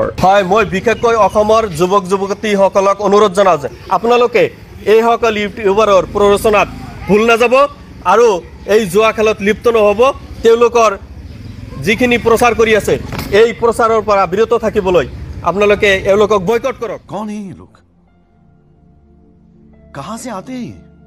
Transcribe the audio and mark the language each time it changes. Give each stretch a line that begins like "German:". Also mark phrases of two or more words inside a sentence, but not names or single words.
Assamese: হয়, মই বিশেষকৈ অসমৰ যুৱক যুৱতীসকলক অনুৰোধ জনাওঁ যে আপোনালোকে এইসকল ইউটিউবাৰৰ প্ৰৰোচনাত ভুল নাযাব আৰু এই জুৱা খেলত লিপ্ত নহ'ব। তেওঁলোকৰ যিখিনি প্ৰচাৰ কৰি আছে এই প্ৰচাৰৰ পৰা বিৰত থাকিবলৈ আপোনালোকে এওঁলোকক বয়কট কৰক।
Hindi: कौन है ये लोग? कहां से आते हैं?